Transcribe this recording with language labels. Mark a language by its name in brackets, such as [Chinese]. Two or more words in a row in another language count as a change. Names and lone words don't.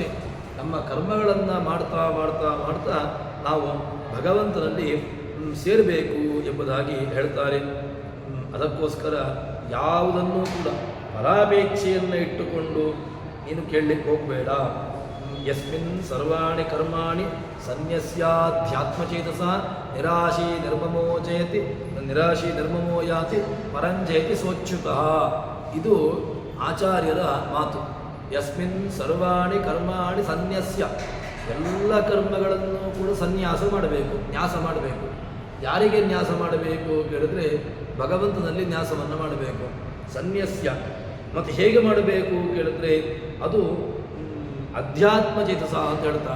[Kannada] ನಮ್ಮ ಕರ್ಮಗಳನ್ನು ಮಾಡ್ತಾ ಮಾಡ್ತಾ ಮಾಡ್ತಾ ನಾವು ಭಗವಂತನಲ್ಲಿ ಸೇರಬೇಕು ಎಂಬುದಾಗಿ ಹೇಳ್ತಾರೆ. ಅದಕ್ಕೋಸ್ಕರ ಯಾವುದನ್ನು ಕೂಡ ಫಲಾಪೇಕ್ಷೆಯನ್ನು ಇಟ್ಟುಕೊಂಡು ನೀನು ಕೇಳಲಿಕ್ಕೆ ಹೋಗಬೇಡ. [Sanskrit] ಯಸ್ಮಿನ್ ಸರ್ವಾಣಿ ಕರ್ಮಾಣಿ ಸನ್ಯಸ್ಯಾಧ್ಯಾತ್ಮಚೇತಸ ನಿರಾಶಿ ನಿರ್ಮಮೋ ಯಾತಿ ಪರಂಜಯತಿ ಸೋಚ್ಯುತಃ. [Kannada] ಇದು ಆಚಾರ್ಯರ ಮಾತು. [Sanskrit] ಯಸ್ಮಿನ್ ಸರ್ವಾಣಿ ಕರ್ಮಾಣಿ ಸನ್ಯಸ್ಯ, [Kannada] ಎಲ್ಲ ಕರ್ಮಗಳನ್ನು ಕೂಡ ಸನ್ಯಾಸ ಮಾಡಬೇಕು, ನ್ಯಾಸ ಮಾಡಬೇಕು. ಯಾರಿಗೆ ನ್ಯಾಸ ಮಾಡಬೇಕು ಕೇಳಿದ್ರೆ, ಭಗವಂತನಲ್ಲಿ ನ್ಯಾಸವನ್ನು ಮಾಡಬೇಕು. ಸನ್ಯಸ್ಯ ಮತ್ತು ಹೇಗೆ ಮಾಡಬೇಕು ಕೇಳಿದ್ರೆ, ಅದು [Sanskrit] ಅಧ್ಯಾತ್ಮ ಚೇತಸ [Kannada] ಅಂತ ಹೇಳ್ತಾರೆ.